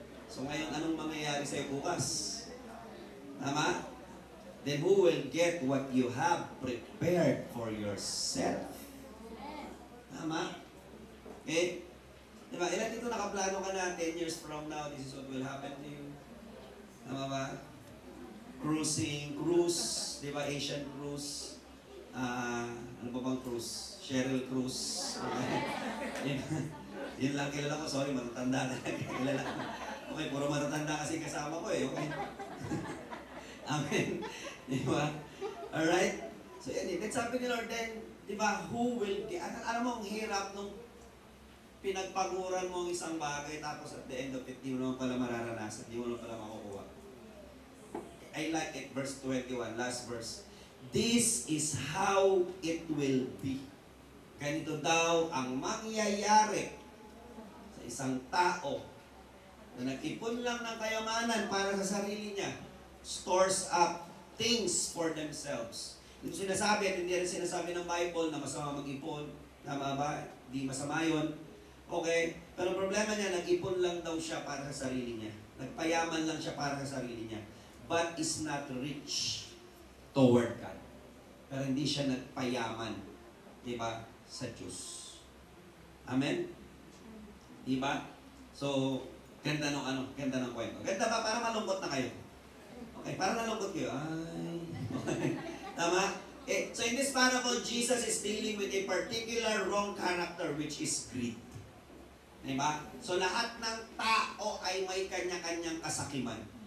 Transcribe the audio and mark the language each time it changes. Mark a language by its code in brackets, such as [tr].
[tl] So ngayon, anong mangyayari sa'yo bukas? Tama? [en] Then who will get what you have prepared for yourself? Tama? Okay? Diba? [tl] Ilan dito nakaplano ka na [en] 10 years from now, this is what will happen to you? [tl] Tama ba? Cruise, diba? Asian cruise. Ano ba bang cruise? Cheryl Cruise. Okay? Yun lang kilala ko. Sorry, matatanda na. Kilala ko. Okay, puro matatanda kasi kasama ko Okay? Amen. Diba? Alright? So yan then sabi ni Lord then, diba, [en] who will get, [tl] alam mo, ang hirap nung pinagpaguran mo ang isang bagay tapos [en] at the end of it, [tl] di mo naman pala mararanasan, di mo naman pala makukuha. [en] I like it, verse 21, last verse. This is how it will be. [tl] Ganito daw ang mangyayari sa isang tao na nag-ipon lang ng kayamanan para sa sarili niya, [en] stores up things for themselves. [tl] Ito sinasabi, at hindi rin sinasabi ng Bible na masama mag-ipon. Tama ba? Di masama yun. Okay? Pero problema niya, nag-ipon lang daw siya para sa sarili niya. Nagpayaman lang siya para sa sarili niya. [en] But is not rich toward God. [tl] Pero hindi siya nagpayaman. Diba? Sa Diyos. Amen? Diba? So, ganda ng kwento. Ganda ba? Parang malungkot na kayo. Okay, parang nalungkot kayo. Okay. Tama? [en] So in this parable, Jesus is dealing with a particular wrong character which is greed. [tl] Diba? So lahat ng tao ay may kanya-kanyang kasakiman.